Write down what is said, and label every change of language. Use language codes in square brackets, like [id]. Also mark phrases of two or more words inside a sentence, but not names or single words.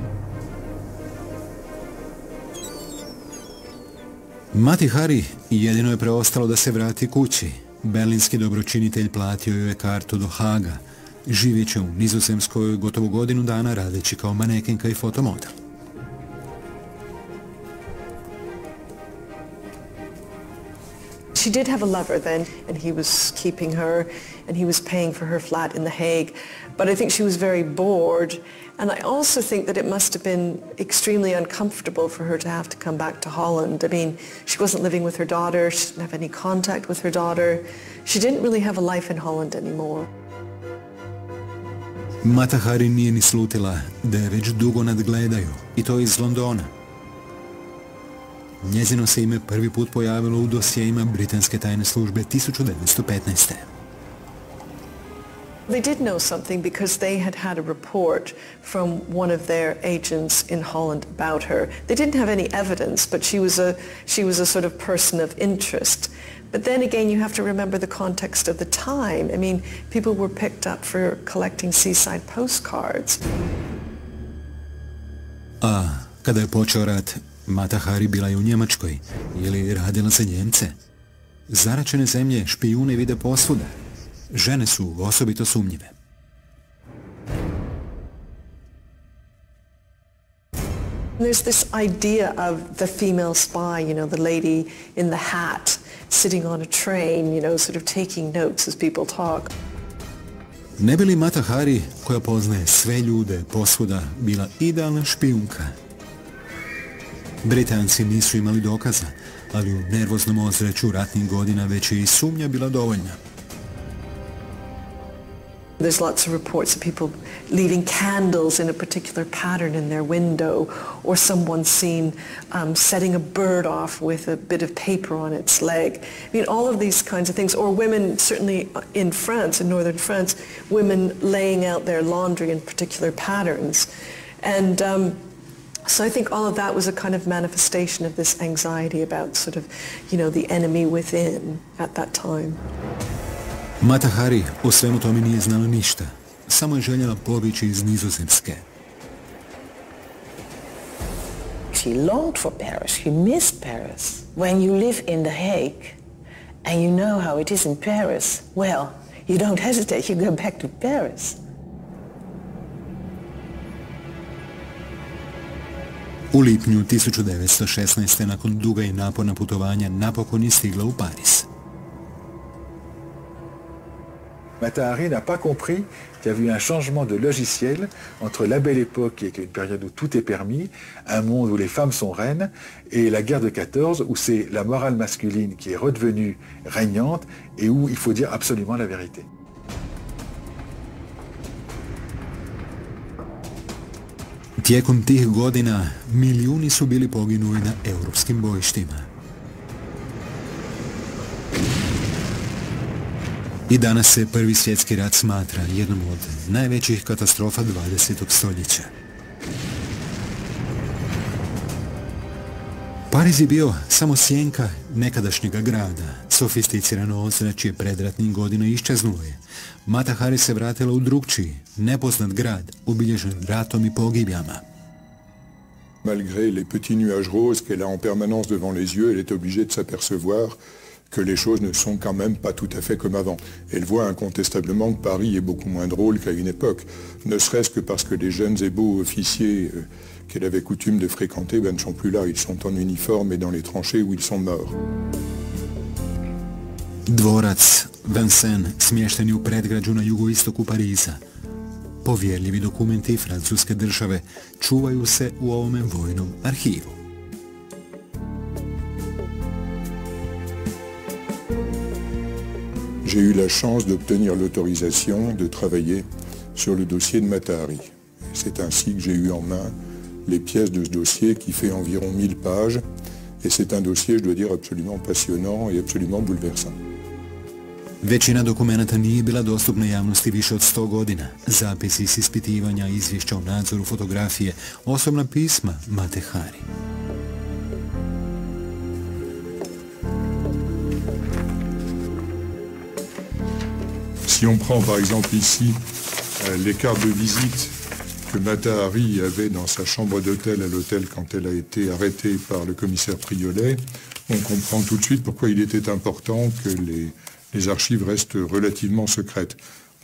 [hr] Mati Hari jedino je preostalo da se vrati kući. Berlinski dobročinitelj platio joj je kartu do Haga. Živjet će u Nizozemskoj gotovo godinu dana radeći kao manekenka i fotomodel. [en] She did have a lover then, and he was keeping her, and he was paying for her flat in The Hague. But I think she was very bored, and I also think that it must have been extremely uncomfortable for her to have to come back to Holland. I mean, she wasn't living with her daughter, she didn't have any contact with her daughter. She didn't really have a life in Holland anymore. [hr] Matu Hari nije ni slutila da je već dugo nadgledaju, i to iz Londona. Njezino se ime prvi put pojavilo u dosjejima britanske tajne službe 1915. [en] They did know something because they had a report from one of their agents in Holland about her. They didn't have any evidence, but she was a sort of person of interest. But then again, you have to remember the context of the time. I mean, people were picked up for collecting seaside postcards. [hr] A kada je počeo rat, Matu Hari bila je u Njemačkoj, ili radila za Njemce. Zaračene zemlje špijune vide posvuda. Žene su osobito sumnjive. [en] There's this idea of the female spy, you know, the lady in the hat, sitting on a train, you know, sort of taking notes as people talk. [hr] Ne bi li Matu Hari, koja poznaje sve ljude posvuda, bila idealna špijunka? Britanci nisu imali dokaza, ali u nervoznom ozračju ratnih godina već je i sumnja bila dovoljna. [en] There's lots of reports of people leaving candles in a particular pattern in their window, or someone seen setting a bird off with a bit of paper on its leg. I mean, all of these kinds of things. Or women, certainly in France, in northern France, women laying out their laundry in particular patterns. And so I think all of that was a kind of manifestation of this anxiety about sort of, you know, the enemy within at that time. [hr] Matu Hari o svemu tome nije znala ništa, samo je željela pobjeći iz Nizozemske. [en] She longed for Paris, she missed Paris. When you live in The Hague and you know how it is in Paris, well, you don't hesitate, you go back to Paris. [hr] U lipnju 1916. nakon duga i naporna putovanja napokon je stigla u Pariz. [fr] Matu Hari n'a pas compris qu'il y avait eu un changement de logiciel entre la Belle Époque, qui est une période où tout est permis, un monde où les femmes sont reines, et la guerre de 14, où c'est la morale masculine qui est redevenue régnante et où il faut dire absolument la vérité. [hr] Tijekom tih godina milijuni su bili poginuli na europskim bojištima. I danas se Prvi svjetski rat smatra jednom od najvećih katastrofa 20. stoljeća. Pariz je bio samo sjenka nekadašnjega grada. Sofisticirano ozračje predratnih godina iščeznulo je. Matu Hari se vratila u drugčiji, nepoznat grad, obilježen ratom i pogibljama. [fr] Malgré les petits nuages roses qu'elle a en permanence devant les yeux, elle est obligée de s'apercevoir que les choses ne sont quand même pas tout à fait comme avant. Elle voit incontestablement que Paris est beaucoup moins drôle qu'à une époque, ne serait-ce que parce que les jeunes et beaux officiers qu'elle avait coutume de fréquenter ne sont plus là, ils sont en uniforme et dans les tranchées où ils sont morts. [hr] Dvorac Vincennes smješten je u predgrađu na jugoistoku Pariza. Povjerljivi dokumenti francuske države čuvaju se u ovome vojnom arhivu. [fr] J'ai eu la chance d'obtenir l'autorisation de travailler sur le dossier de Matu Hari. C'est ainsi que j'ai eu en main les pièces de ce dossier qui fait environ 1000 pages. Et c'est un dossier, je dois dire, absolument passionnant et absolument bouleversant. [hr] Većina dokumenata nije bila dostupna javnosti više od 100 godina. Zapisi s ispitivanja, izvješća o nadzoru, fotografije, osobna pisma Matu Hari. [fr] Si on prend par exemple ici les cartes de visite que Matu Hari avait dans sa chambre d'hôtel à l'hôtel quand elle a été arrêtée par le commissaire Priolet, on comprend tout de suite pourquoi il était important que les archives restent relativement secrètes.